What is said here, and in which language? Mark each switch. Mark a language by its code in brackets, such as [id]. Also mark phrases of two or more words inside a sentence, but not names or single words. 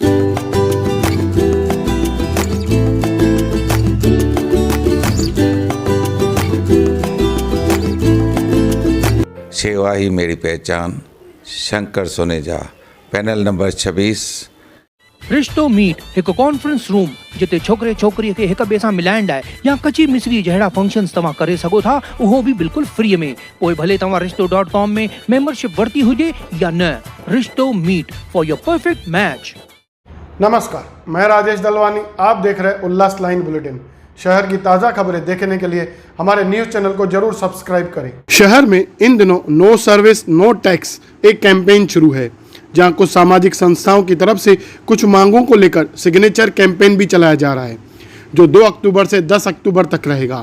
[hi] सेवा ही मेरी पहचान, शंकर सोनेजा, [en] panel number [hi] 26। [sd] रिश्तो मीट एक [en] conference room [sd] जिते छोकरे छोकरी के एक ॿिए सां मिलाइण लाइ या कची मिसरी जहिड़ा फंक्शन्स तव्हां करे सघो था, उहो भी बिल्कुल फ्री में। पोइ भले तव्हां रिश्तो.com में मेंबरशिप वरती हुजे या न। [en] Rishto meet for your perfect match. [hi] नमस्कार, मैं राजेश दलवानी। आप देख रहे उल्लास लाइन बुलेटिन। शहर की ताज़ा खबरें देखने के लिए हमारे न्यूज़ चैनल को जरूर सब्सक्राइब करें। शहर में इन दिनों [en] no service no tax [hi] एक कैंपेन शुरू है, जहां कुछ सामाजिक संस्थाओं की तरफ से कुछ मांगों को लेकर [en] signature campaign [hi] भी चलाया जा रहा है, जो 2 अक्टूबर से 10 अक्टूबर तक रहेगा।